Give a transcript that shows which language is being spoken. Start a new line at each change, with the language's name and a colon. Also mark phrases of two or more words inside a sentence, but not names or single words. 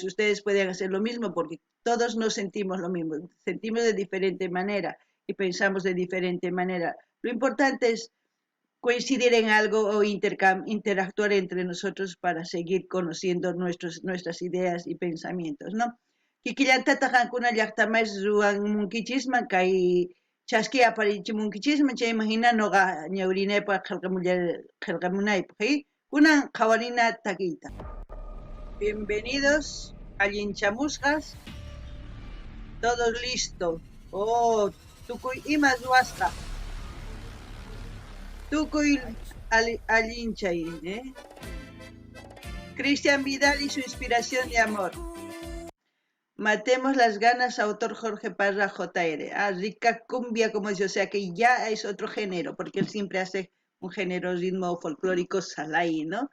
Spanish: Ustedes pueden hacer lo mismo porque todos no sentimos lo mismo. Sentimos de diferente manera y pensamos de diferente manera. Lo importante es coincidir en algo o interactuar entre nosotros para seguir conociendo nuestras ideas y pensamientos, ¿no?
Quechua: Kikillantata qankuna llaqtamais ruwan munkichisman kay chasqui aparichimunkichisman chayman hina noqa ñawrinaypaq qillqamunaypaq, kunan qhawarina takiyta.
Spanish: Bienvenidos, allinchamusqas, todos listo.
Quechua: Oh, tukuy ima ruwasqa. Tukuy allinchay,
Spanish: Cristian Vidal y su inspiración de amor. Matemos las ganas, autor Jorge Parra JR. Rica cumbia, como dice, o sea que ya es otro género, porque él siempre hace un género ritmo folclórico salay, ¿no?